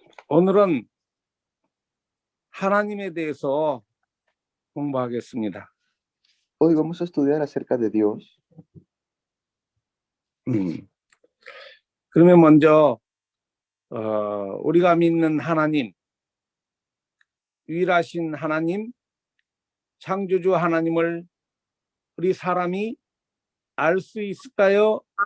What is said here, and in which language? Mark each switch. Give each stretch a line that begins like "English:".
Korean: 오늘은 하나님에 대해서 공부하겠습니다.
Spanish: Hoy vamos a estudiar acerca de Dios.
Korean: 그러면 먼저 우리가 믿는 하나님, 유일하신 하나님, 창조주 하나님을 우리 사람이 알 수 있을까요?